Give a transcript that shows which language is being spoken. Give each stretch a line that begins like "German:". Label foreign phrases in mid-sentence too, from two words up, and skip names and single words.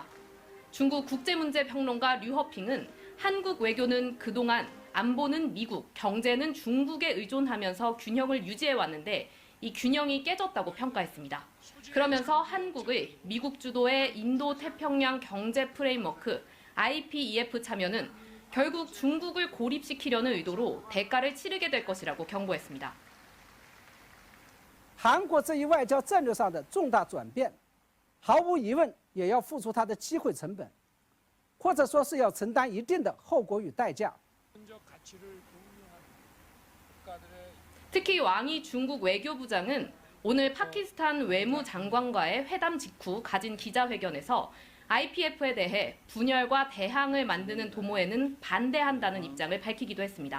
Korean: 중국 국제문제평론가 류허핑은 한국 외교는 그동안 안보는 미국, 경제는 중국에 의존하면서 균형을 유지해왔는데 이 균형이 깨졌다고 평가했습니다. 그러면서 한국의 미국 주도의 인도-태평양 경제 프레임워크 IPEF 참여는 결국 중국을 고립시키려는 의도로 대가를 치르게 될 것이라고 경고했습니다.
Chinese: 韩国这一外交战略上的重大转变，毫无疑问也要付出它的机会成本，或者说是要承担一定的后果与代价。
Korean: 특히 왕이 중국 외교부장은 오늘 파키스탄 외무장관과의 회담 직후 가진 기자회견에서 IPEF에 대해 분열과 대항을 만드는 도모에는 반대한다는 입장을 밝히기도 했습니다.